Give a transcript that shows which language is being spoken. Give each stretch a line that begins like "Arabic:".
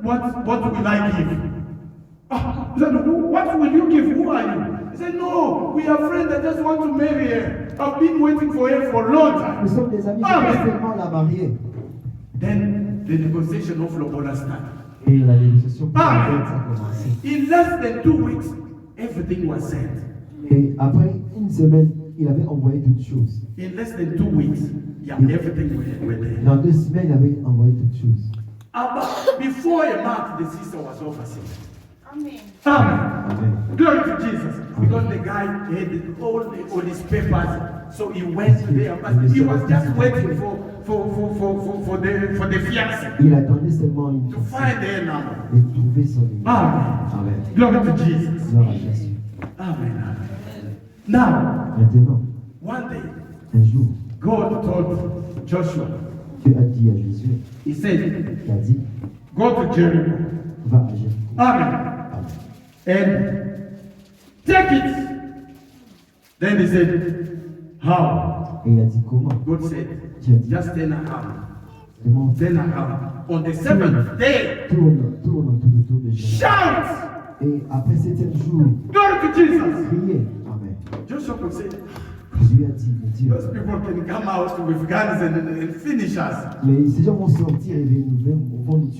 English: what will I give? He said, what will you give? Who are you? He said, no, we are friends that just want to marry her. I've been waiting for her for a long time.
French: Nous sommes des amis qui veulent seulement la marier.
English: Then the negotiation of Lobola started.
French: Et la négociation pour la dot a commencé.
English: In less than 2 weeks, everything was set.
French: Et après une semaine, il avait envoyé toutes choses.
English: In less than 2 weeks, everything went there.
French: Dans 2 semaines, il avait envoyé toutes choses.
English: But before a month, the sister was overseas. Amen. Amen. Glory to Jesus. Because the guy had all his papers, so he went there. But he was just waiting for the fiancé
French: Il attendait seulement une
English: to find their number.
French: et trouver son numéro. Amen. Amen.
English: Glory to Jesus.
French: Gloire à Jésus.
English: Amen. Amen. Now,
French: Maintenant,
English: one day,
French: un jour,
English: God told Joshua,
French: Dieu a dit à Jésus,
English: he said,
French: il a dit,
English: go to Jericho.
French: va à Jéricho.
English: Amen. And take it. Then he said, how?
French: Et il a dit comment?
English: God said,
French: Dieu a dit,
English: just turn around.
French: comment?
English: Turn around. On the 7th day,
French: Tourne tout autour de Jéricho.
English: shout!
French: Et après 7e jour,
English: Glory to Jesus.
French: priez. Amen.
English: Joshua could say,
French: Dieu a dit, mais Dieu,
English: those people can come out with guns and finish us.
French: mais ces gens vont sortir et vont nous tuer.